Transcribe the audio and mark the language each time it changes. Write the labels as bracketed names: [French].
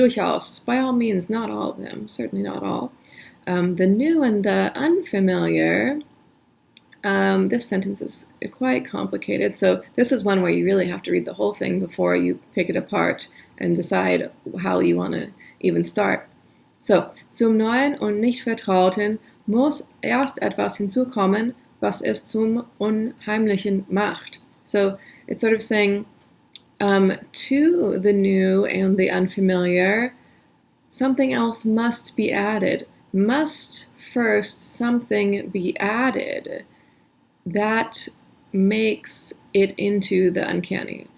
[English] Durchaus, by all means, not all of them. Certainly not all. The new and the unfamiliar, this sentence is quite complicated. So this is one where you really have to read the whole thing before you pick it apart and decide how you want to even start. [German] So, zum Neuen und nicht Vertrauten muss erst etwas hinzukommen, was es zum Unheimlichen macht. [English] So it's sort of saying, to the new and the unfamiliar, something else must be added. Must first something be added that makes it into the uncanny.